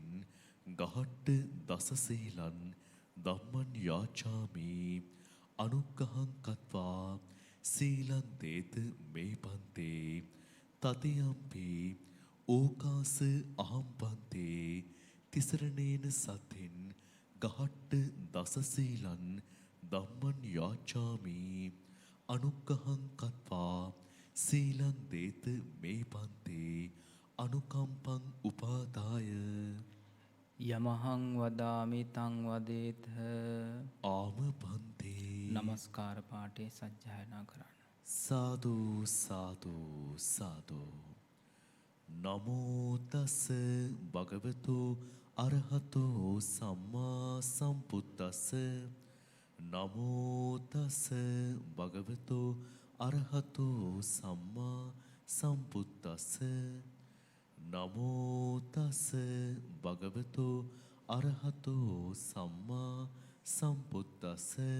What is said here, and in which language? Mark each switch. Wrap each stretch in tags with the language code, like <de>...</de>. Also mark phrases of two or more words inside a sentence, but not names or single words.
<pi>ගහට්ට දසසීලන් ධම්මං යාචාමි අනුග්ගහං කତ୍වා සීලං දේත මේ පන්තේ තතියම්පි ඕකාස අහම්බන්තේ තිසරණේන සත්තින් ගහට්ට දසසීලන් ධම්මං යාචාමි අනුග්ගහං කତ୍වා සීලං දේත මේ පන්තේ අනුකම්පං උපාදාය යමහං වදාමි තං වදේත. ආම පන්තේ</pi> <si>නමස්කාර පාඨය සජ්ජායනා කරන්න.</si> <pi>සාදු සාදු සාදු නමෝ තස් භගවතු අරහතෝ සම්මා සම්බුද්දස්ස නමෝ තස් භගවතු අරහතෝ සම්මා සම්බුද්දස්ස නමෝ තස් භගවතු අරහතෝ සම්මා සම්බුද්දස්ස</pi>